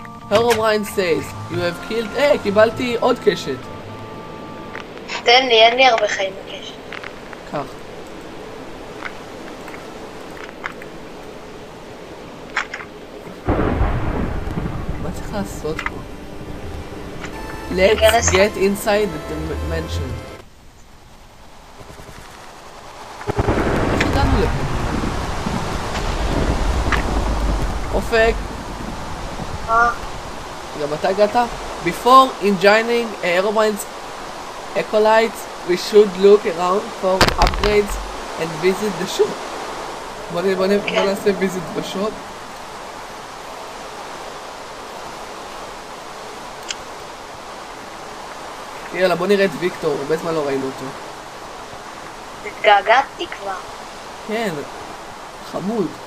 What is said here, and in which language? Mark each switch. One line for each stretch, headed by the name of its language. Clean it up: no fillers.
English: הרומריין says, you have killed...
Hebrew: קיבלתי עוד קשת. תן לי, אין לי הרבה חיים בקשת. קח. מה צריך לעשות פה?
English: Let's get inside the dimension.
Hebrew: איך הגענו לפה? אופק. גם אתה הגעת?
English: Before enjoining Herobrine's acolytes, we should look around for upgrades and visit the shop.
Hebrew: בוא נעשה visit בשופ. יאללה, בוא נראה את ויקטור, הרבה זמן לא ראינו אותו. התגעגעתי כבר. כן, חמוד.